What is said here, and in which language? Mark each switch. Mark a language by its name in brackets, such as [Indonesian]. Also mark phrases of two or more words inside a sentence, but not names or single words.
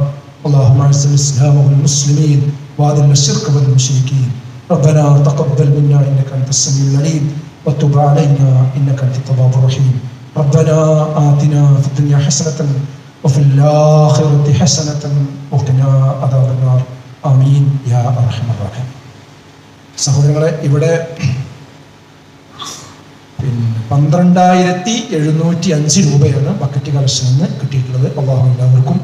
[Arabic] اللهم اعز الاسلام والمسلمين واذل الشرك والمشركين. ربنا تقبل منا انك انت السميع العليم وتب علينا انك انت التواب الرحيم. ربنا آتنا في الدنيا حسنة وفي الآخرة حسنة وقنا عذاب النار. آمين يا أرحم الراحمين. [Malayalam] സഹോദരങ്ങളെ, ഇവിടെ 12,705 രൂപയാണ് ബക്കറ്റ് കളക്ഷനിൽ നിന്ന് കിട്ടിയിട്ടുള്ളത്. അള്ളാഹു എല്ലാവർക്കും